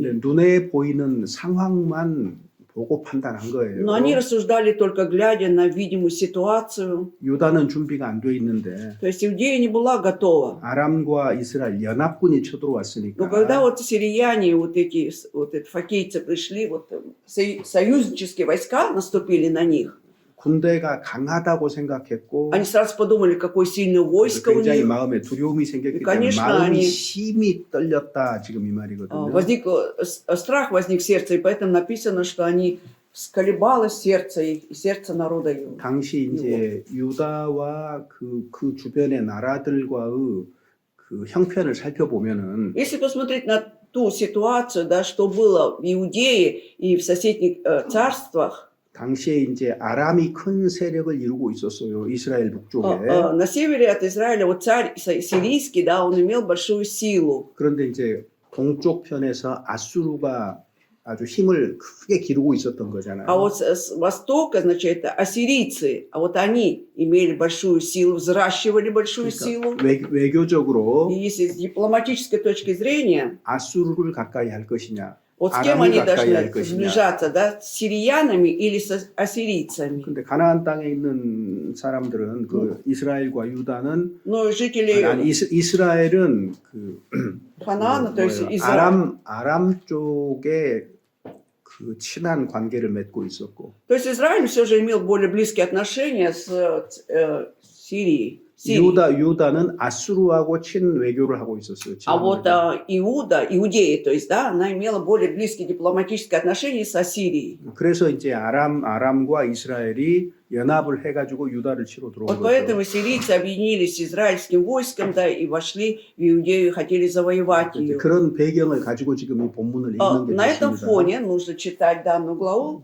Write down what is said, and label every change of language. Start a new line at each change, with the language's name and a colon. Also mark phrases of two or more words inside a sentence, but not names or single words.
Korean: 근데 눈에 보이는 상황만 보고 판단한 거예요.
Russian: Но они рассуждали только глядя на видимую ситуацию.
Korean: 유다는 준비가 안 돼 있는데
Russian: То есть Иудея не была готова.
Korean: 아람과 이스라엘 연합군이
Russian: Но
Korean: 쳐들어왔으니까
Russian: когда вот сирияне, вот эти факейцы пришли, вот союзнические войска наступили на них,
Korean: 군대가 강하다고 생각했고
Russian: они сразу подумали, какое сильное войско у
Korean: 굉장히
Russian: них.
Korean: 마음에 두려움이 생겼기
Russian: И,
Korean: 때문에
Russian: конечно,
Korean: 마음이
Russian: они-
Korean: 심히 떨렸다 지금 이 말이거든요.
Russian: Страх возник в сердце, и поэтому написано, что они сколебалось сердце их и сердце народа его.
Korean: 당시 이제 유다와 그 주변의 나라들과의 그 형편을 살펴보면은
Russian: Если посмотреть на ту ситуацию, да, что было в Иудее и в соседних царствах,
Korean: 당시에 이제 아람이 큰 세력을 이루고 있었어요. 이스라엘 북쪽에.
Russian: на севере от Израиля вот царь сирийский, да, он имел большую силу.
Korean: 그런데 이제 동쪽 편에서 아수르가 아주 힘을 크게 기르고 있었던 거잖아요.
Russian: А вот с востока, значит, это ассирийцы, а вот они имели большую силу, взращивали большую силу.
Korean: 외교적으로
Russian: И если с дипломатической точки зрения,
Korean: 아수르를 가까이 할 것이냐,
Russian: вот с кем
Korean: 아람을
Russian: они
Korean: 가까이 할
Russian: должны
Korean: 것이냐.
Russian: сближаться, да, с сириянами или с ассирийцами?
Korean: 근데 가나안 땅에 있는 사람들은 그 이스라엘과 유다는
Russian: Но жители
Korean: 이스라엘은 그
Russian: Ханаана, то есть
Korean: 뭐예요?
Russian: Израиль.
Korean: 아람 쪽에 그 친한 관계를 맺고 있었고
Russian: То есть Израиль все же имел более близкие отношения с Сирией.
Korean: 유다는 아수르하고 친외교를 하고 있었어요.
Russian: А вот
Korean: 친외교.
Russian: Иудея, то есть, да, она имела более близкие дипломатические отношения с Ассирией.
Korean: 그래서 이제 아람과 이스라엘이 연합을 해가지고 유다를 치러 들어온
Russian: Вот
Korean: 거죠.
Russian: поэтому сирийцы объединились с израильским войском, да, и вошли в Иудею, хотели завоевать ее.
Korean: 그런 배경을 가지고 지금 이 본문을 읽는 게
Russian: На этом
Korean: 좋습니다.
Russian: фоне нужно читать данную главу.